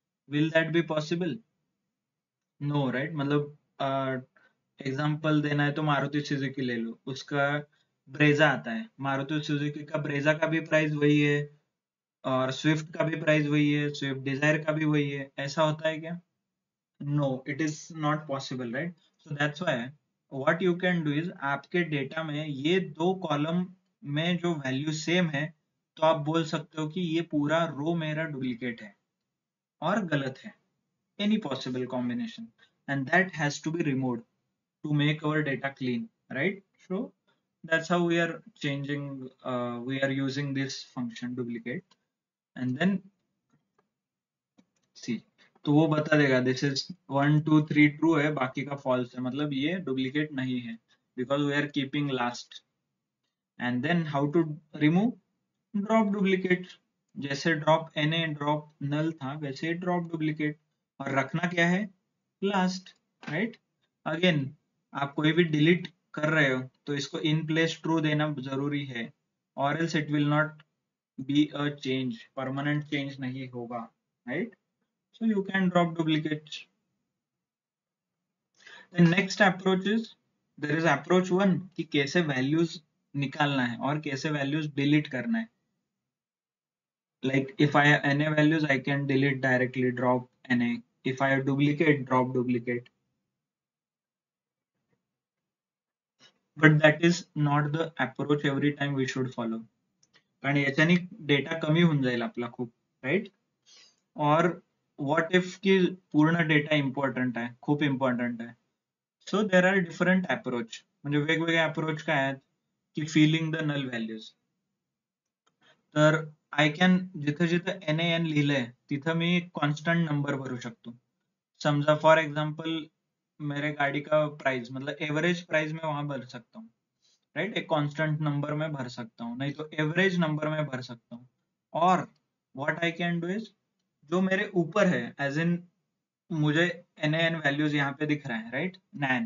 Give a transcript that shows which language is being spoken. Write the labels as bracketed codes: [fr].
[en] Will that be possible? No, right? [hi] मतलब example देना है तो मारुति सुजुकी ले लो, उसका ब्रेजा आता है, मारुति सुजुकी का ब्रेजा का भी प्राइस वही है और स्विफ्ट का भी प्राइस वही है, स्विफ्ट डिजायर का भी वही है. ऐसा होता है क्या? [en] No, it is not possible, right? So that's why what you can do is, [hi] आपके डेटा में ये 2 कॉलम में जो वैल्यू सेम है, तो आप बोल सकते हो कि ये पूरा रो मेरा डुप्लीकेट है और गलत है. [en] Any possible combination, and that has to be removed to make our data clean, right? So That's how we are changing, we are using this function duplicate, and then see, [hi] तो वो बता देगा [en] this is 1 2 3 true [hi] है, बाकी का false है, मतलब ये duplicate नहीं है, [en] because we are keeping last. And then how to remove? Drop duplicate. [hi] जैसे drop na drop null था, वैसे drop duplicate, और रखना क्या है? [en] Last, right? [hi] Again, आप कोई भी delete कर रहे हो तो इसको in place true देना जरूरी है, [en] or else it will not be a change, [hi] permanent change नहीं होगा, right? [en] So you can drop duplicates. The next approach is, there is approach one [hi] कि कैसे values निकालना है और कैसे values delete करना है. [en] Like if I have na values, I can delete directly, drop na. If I have duplicate, drop duplicate. But that is not the approach every time we should follow. [mr] कारण याच्याने data कमी होऊन जाईल आपला खूप, right? और what if की पूर्ण डेटा इम्पॉर्टंट आहे, खूप इम्पॉर्टंट आहे. [en] so there are different approach, [mr] म्हणजे वेगवेगळे अप्रोच काय आहेत की [en] Filling the null values. [mr] तर आय कॅन, जिथं जिथं NaN लिहिलंय तिथं मी कॉन्स्टंट नंबर भरू शकतो. [hi] समझा फॉर एग्जाम्पल मेरे गाड़ी का प्राइस, मतलब एवरेज प्राइस में वहां भर सकता हूँ, राइट? एक कांस्टेंट नंबर में भर सकता हूँ, नहीं तो एवरेज नंबर में भर सकता हूँ. और [en] what I can do is, [hi] जो मेरे ऊपर है, एज इन मुझे NaN वैल्यूज यहाँ पे दिख रहा है, राइट? नैन.